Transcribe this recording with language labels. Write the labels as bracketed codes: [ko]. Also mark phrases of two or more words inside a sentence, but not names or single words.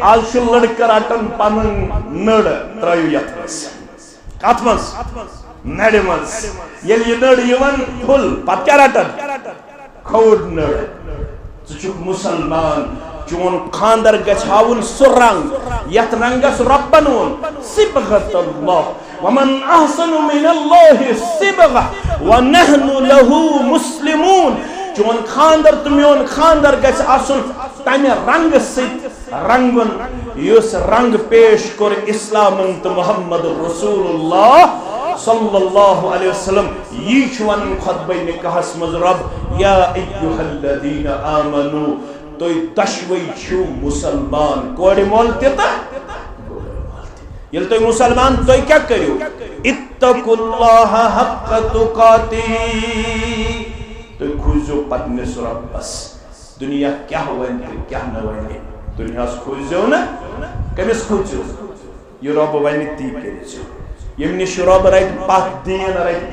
[ks] آز چھُ لڑکہٕ رٹان پنُن نٔر ترٲیِو یتھ منٛز کتھ منٛز نرِ منٛز ییٚلہِ یہِ نٔر یِوان پھُل پتہٕ کیٛاہ رٹان کھوٚڑ نٔر ژٕ چھُکھ مسلمان چون خاندر گژھِ ہاوُن سُہ رنگ یتھ رنگس ربن ووٚن [ar] صبغۃ اللہ ومن احسن من اللہ صبغہ ونحن له مسلمون [ks] چون خاندر تو میون خاندر گژھِ آسُن تمہِ رنگ سۭتۍ رنگُن یُس رنگ پیش کوٚر اسلامن تہٕ [ar] محمد رسول اللہ صلی اللہ علیہ وسلم [ks] یہ چھُ ونان خطبہ نکاحس مز رب [ar] یا ایھا الذین آمنو [ks] تُہۍ دۄشوے چھِو مسلمان کورِ مول تہِ تہٕ ییٚلہِ تُہۍ مسلمان تُہۍ کیٛاہ کٔرِو [ar] اتقوا اللہ حق تقاتہ [ks] تُہۍ کھوٗژِو پننِس رۄبس دنیا کیٛاہ ونہِ تہٕ کیٛاہ نہٕ ونہِ دنیاہس کھوٗژِو نہٕ کٔمِس کھوٗژِو یہِ رۄب ونہِ تی کٔرِزیو یم نش رب رت پتھ دین رت